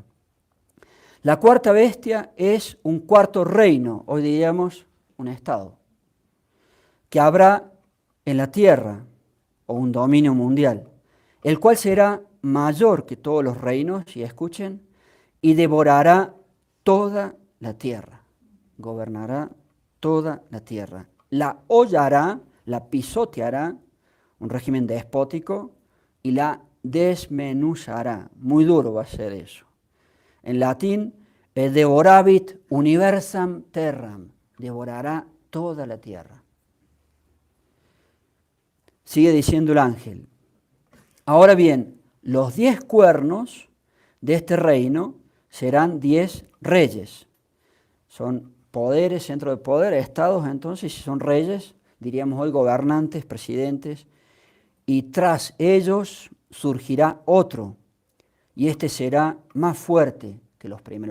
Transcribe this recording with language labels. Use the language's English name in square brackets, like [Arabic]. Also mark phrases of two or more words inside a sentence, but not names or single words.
[Spanish] La 4ª bestia es un 4º reino, hoy diríamos un estado, que habrá en la tierra, o un dominio mundial, el cual será mayor que todos los reinos, y escuchen, y devorará toda la tierra, gobernará toda la tierra, la hollará, la pisoteará, un régimen despótico, y la desmenuzará. Muy duro va a ser eso. En latín, [Latin] devoravit universam terram, [Spanish] devorará toda la tierra. Sigue diciendo el ángel. Ahora bien, los 10 cuernos de este reino serán 10 reyes. Son poderes, centro de poder, estados, entonces, si son reyes, diríamos hoy gobernantes, presidentes, y tras ellos surgirá otro, y este será más fuerte que los primeros.